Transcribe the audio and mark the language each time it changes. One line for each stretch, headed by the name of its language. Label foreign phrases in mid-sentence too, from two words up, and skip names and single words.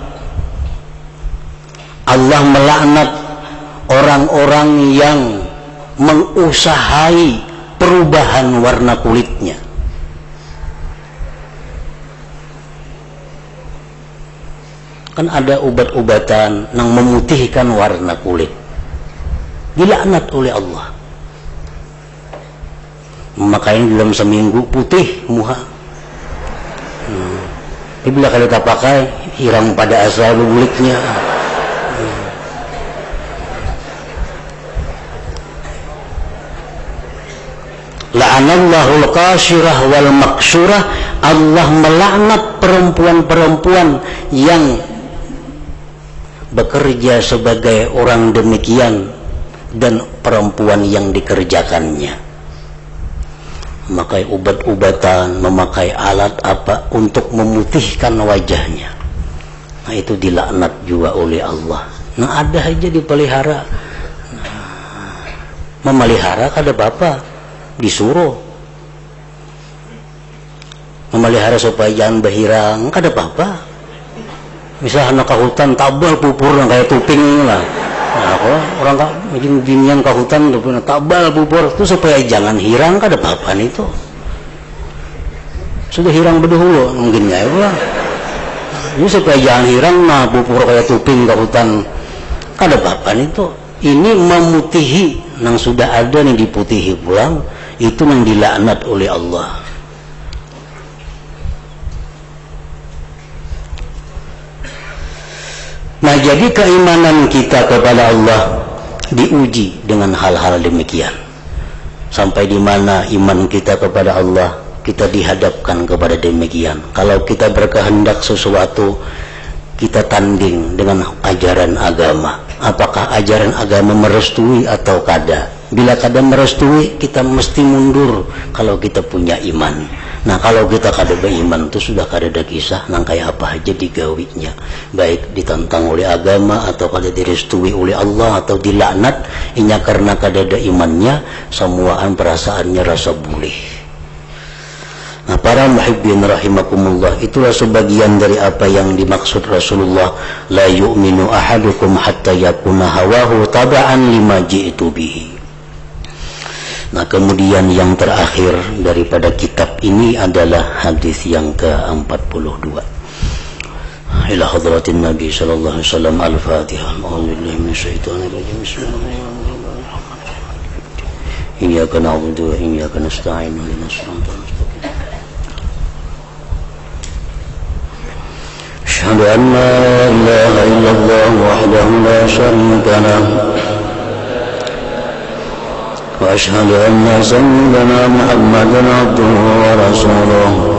Indonesian: Allah melaknat orang-orang yang mengusahai perubahan warna kulitnya. Kan ada obat-obatan yang memutihkan warna kulit. Dilaknat oleh Allah.
Banjar: Makanya dalam seminggu putih muha. Bila kalau tak pakai hilang pada asal buliknya.
Arabic: لعن الله القاشرة والمقشورة.
Indonesian: Allah melaknat perempuan-perempuan yang bekerja sebagai orang demikian dan perempuan yang dikerjakannya. Memakai obat-obatan, memakai alat apa untuk memutihkan wajahnya. Nah, itu dilaknat juga oleh Allah.
Banjar: Nah, ada aja dipelihara. Memelihara kada apa-apa, disuruh. Memelihara supaya jangan berhirang, kada apa-apa. Misalnya anak hutan tabal pupur kayak tuping lah. Nah, orang kak binian ke hutan tabal pupur itu supaya jangan hirang, kada apa-apa itu. Sudah hirang berdahulu mungkin ya lah. Ini supaya jangan hirang, nah pupur kayak tuping ke hutan, kada apa-apa itu. Ini memutihi, nang sudah ada nih diputihi pulang, itu yang dilaknat oleh Allah.
Indonesian: Nah, jadi keimanan kita kepada Allah diuji dengan hal-hal demikian. Sampai di mana iman kita kepada Allah, kita dihadapkan kepada demikian. Kalau kita berkehendak sesuatu, kita tanding dengan ajaran agama.
Banjar: Apakah ajaran agama merestui atau kada? Bila kada merestui, kita mesti mundur kalau kita punya iman. Nah, kalau kita kada beriman itu sudah kada ada kisah nang kayak apa aja digawinya, baik ditantang oleh agama atau kada direstui oleh Allah atau dilaknat, inya karena kada ada imannya, semuaan perasaannya rasa boleh.
Indonesian: Nah, para
Arabic: المحبين رحمكم الله,
Indonesian: itulah sebagian dari apa yang dimaksud Rasulullah,
Arabic: لا يؤمن أحدكم حتى يكون هواه تبعا لما جئت به.
Indonesian: Nah, kemudian yang terakhir daripada kitab ini adalah hadis yang ke-42.
Arabic: إلى حضرة النبي صلى الله عليه وسلم. Al-Fatihah. أعوذ بالله من الشيطان الرجيم. بسم الله الرحمن الرحيم. إياك نعبد وإياك نستعين. اهدنا الصراط المستقيم. أشهد أن لا إله إلا الله وحده لا شريك له وأشهد أن سيدنا محمدا عبده ورسوله